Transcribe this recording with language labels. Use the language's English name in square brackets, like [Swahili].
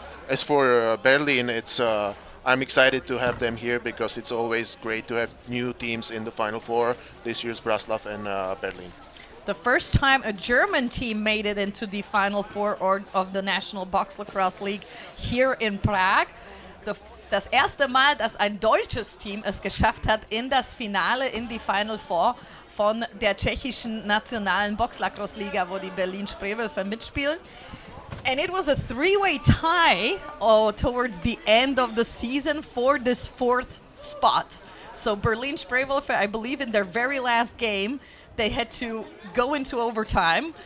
[English] As for Berlin, I'm excited to have them here because it's always great to have new teams in the Final Four. This year's Zbraslav and Berlin. The first time a German team made it into the Final Four of the National Box Lacrosse League here in Prague. [German] Das erste Mal, dass ein deutsches Team es geschafft hat in das Finale, in die Final Four von der tschechischen nationalen Box-Lacrosse-Liga, wo die Berlin-Spreewölfe mitspielen. [English] And it was a three-way tie towards the end of the season for this 4th spot. So Berlin Spreewölfe, I believe in their very last game, they had to go into overtime.